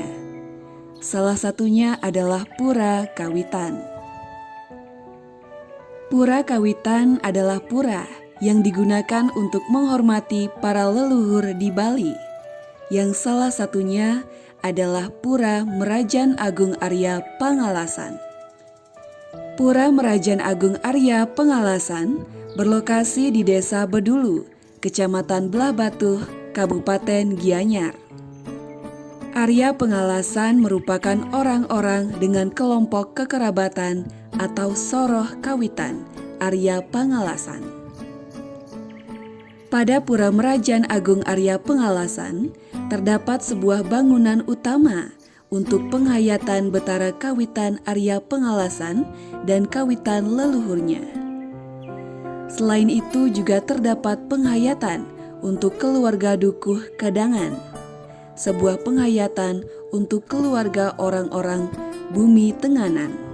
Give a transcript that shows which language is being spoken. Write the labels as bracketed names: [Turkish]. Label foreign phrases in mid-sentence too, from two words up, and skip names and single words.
[Indonesian] Salah satunya adalah Pura Kawitan. Pura Kawitan adalah pura yang digunakan untuk menghormati para leluhur di Bali, yang salah satunya adalah Pura Merajan Agung Arya Pangalasan. Pura Merajan Agung Arya Pangalasan berlokasi di Desa Bedulu, Kecamatan Belah Batuh, Kabupaten Gianyar. Arya Pangalasan merupakan orang-orang dengan kelompok kekerabatan atau soroh kawitan Arya Pangalasan. Pada Pura Merajan Agung Arya Pangalasan terdapat sebuah bangunan utama untuk penghayatan Betara Kawitan Arya Pangalasan dan kawitan leluhurnya. Selain itu juga terdapat penghayatan untuk keluarga Dukuh Kadangan, sebuah penghayatan untuk keluarga orang-orang Bumi Tenganan.